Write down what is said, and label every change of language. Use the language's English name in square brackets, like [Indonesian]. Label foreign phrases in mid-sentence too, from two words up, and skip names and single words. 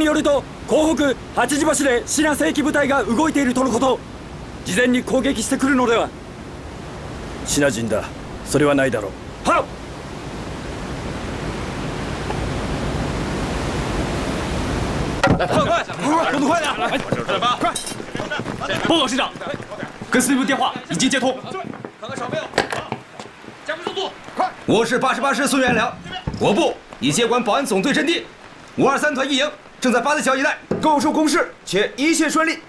[Japanese] よると港北八時橋でシナ正規部隊が動いているとのこと。事前に攻撃してくるのでは。シナ人だ。それはないだろう。はっ。 [Chinese] 来，快，动作快点！来，快！报告师长，跟司令部电话已经接通。看看少没有，加快速度，快！我是88师孙元良，我部已接管保安总队阵地，523团一营正在八字桥一带构筑工事，且一切顺利。